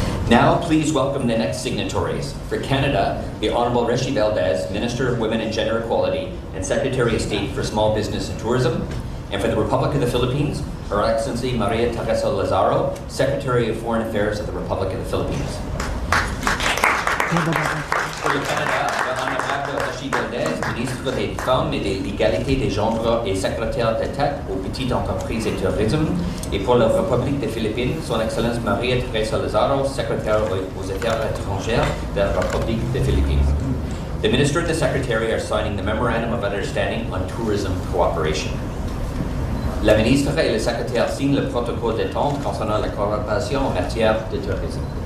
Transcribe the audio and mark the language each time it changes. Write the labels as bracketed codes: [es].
[en] Now, please welcome the next signatories. For Canada, the Honourable Reshi Valdez, Minister of Women and Gender Equality and Secretary of State for Small Business and Tourism. And for the Republic of the Philippines, Her Excellency Maria Teresa Lazaro, Secretary of Foreign Affairs of the Republic of the Philippines. [fr] For le Canada, le Honorable Reshi Valdez, Ministre des Femmes et de l'Égalité des Genres et Secrétaire d'État aux Petites Entreprises et Tourisme. Et pour la République des Philippines, Son Excellence Maria Teresa Lazaro, Secrétaire aux Affaires étrangères de la République des Philippines. [en] The Minister and the Secretary are signing the Memorandum of Understanding on Tourism Cooperation. [fr] La ministre et le secrétaire signent le protocole d'entente concernant la coopération en matière de tourisme.